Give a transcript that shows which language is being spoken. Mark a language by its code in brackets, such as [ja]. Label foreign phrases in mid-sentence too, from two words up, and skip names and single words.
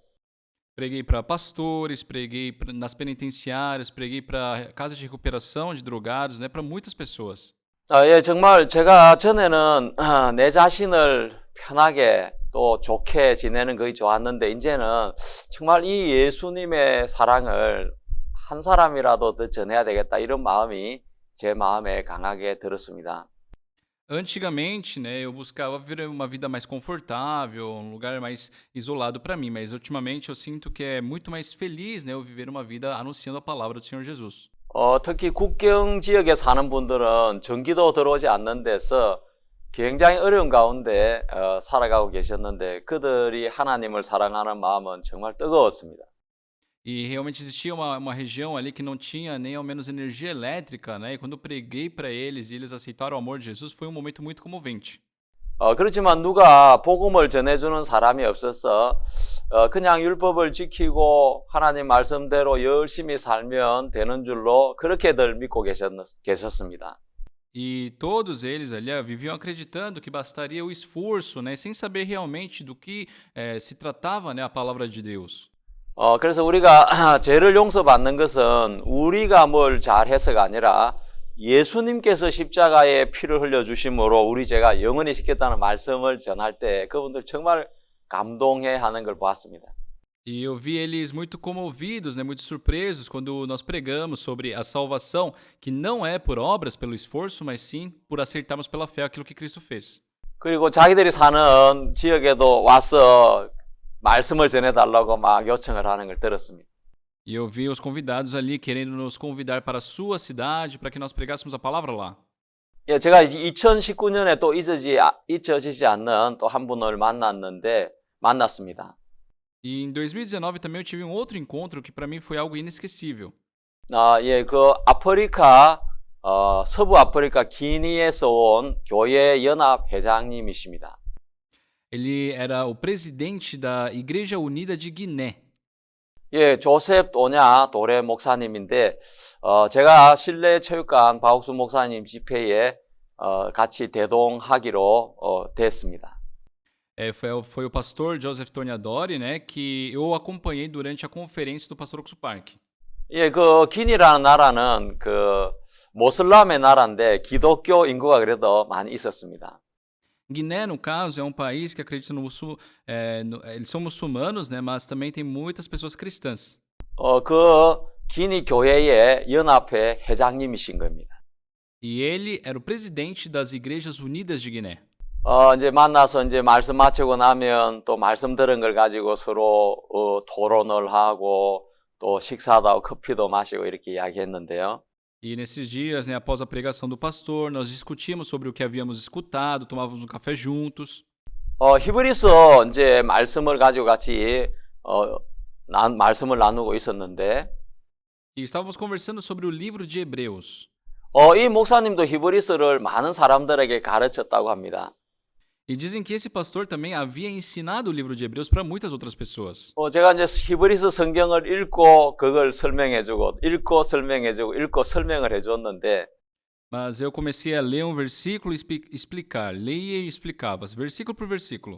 [pt] Preguei para pastores, preguei nas penitenciárias, preguei para casas de recuperação de drogados, né, para muitas pessoas. [ko] 예, 정말 제가 전에는 내 자신을 편하게 또 좋게 지내는 것이 좋았는데 이제는 정말 이 예수님의 사랑을 한 사람이라도 더 전해야 되겠다 이런 마음이 제 마음에 강하게 들었습니다. [pt] Antigamente, né, eu buscava viver uma vida mais confortável, um lugar mais isolado para mim, mas ultimamente eu sinto que é muito mais feliz, né, eu viver uma vida anunciando a palavra do Senhor Jesus. [ko] 특히 국경 지역에 사는 분들은 전기도 들어오지 않는 데서 굉장히 어려운 가운데 살아가고 계셨는데 그들이 하나님을 사랑하는 마음은 정말 뜨거웠습니다. [pt] E realmente existia uma região ali que não tinha nem ao menos energia elétrica, né? E quando eu preguei para eles e eles aceitaram o amor de Jesus, foi um momento muito comovente. [ko] 그렇지만 누가 복음을 전해주는 사람이 없어서 그냥 율법을 지키고 하나님 말씀대로 열심히 살면 되는 줄로 그렇게들 믿고 계셨습니다. [pt] E todos eles ali viviam acreditando que bastaria o esforço, né? Sem saber realmente do que se tratava, né? A palavra de Deus. [ko] 그래서 우리가 죄를 용서받는 것은 우리가 뭘 잘해서가 아니라 예수님께서 십자가에 피를 흘려주심으로 우리 죄가 영원히 씻겼다는 말씀을 전할 때 그분들 정말 감동해 하는 걸 보았습니다. [pt] E eu vi eles muito comovidos, né, muito surpresos quando nós pregamos sobre a salvação, que não é por obras, pelo esforço, mas sim por acertarmos pela fé aquilo que Cristo fez. [ko] 그리고 자기들이 사는 지역에도 와서 말씀을 전해달라고 막 요청을 하는 걸 들었습니다. [pt] E eu vi os convidados ali querendo nos convidar para a sua cidade, para que nós pregássemos a palavra lá. [ko] 예, 제가 2019년에 또 잊혀지지 않는 또 한 분을 만났습니다. [pt] E em 2019 também eu tive um outro encontro que para mim foi algo inesquecível. [ko] 예, 서부 아프리카 기니에서 온 교회 연합 회장님이십니다. [pt] Ele era o presidente da Igreja Unida de Guiné. [ko] 예, 조셉 도레 목사님인데 제가 실내체육관 박옥수 목사님 집회에 같이 대동하기로 됐습니다. [pt] Foi o pastor Joseph Toniadori, né, que eu acompanhei durante a conferência do pastor Oxo Park. [ko] 예, 그 기니라는 나라는 그 모슬람의 나라인데 기독교 인구가 그래도 많이 있었습니다. [pt] Guiné, no caso, é um país que acredita eles são muçulmanos, né? Mas também tem muitas pessoas cristãs. [ko] 그 기니 교회의 연합회 회장님이신 겁니다. [pt] E ele era o presidente das Igrejas Unidas de Guiné. [ko] 이제 만나서 이제 말씀 마치고 na면 또 말씀 들은 걸 가지고 서로 토론을 하고 또 식사도 하고 커피도 마시고 이렇게 이야기했는데요. [pt] E nesses dias, né, após a pregação do pastor, nós discutíamos sobre o que havíamos escutado, tomávamos um café juntos. [ko] 히브리서 이제 말씀을 가지고 같이 말씀을 나누고 있었는데 [pt] E estávamos conversando sobre o livro de Hebreus. [ko] 이 목사님도 히브리서를 많은 사람들에게 가르쳤다고 합니다. [pt] E dizem que esse pastor também havia ensinado o livro de Hebreus para muitas outras pessoas. [ko] 제가 이제 히브리서 성경을 읽고 그걸 설명해주고 읽고 설명해주고 읽고 설명을 해줬는데 [pt] Mas eu comecei a ler um versículo e explicar. Leia e explicava, versículo por versículo.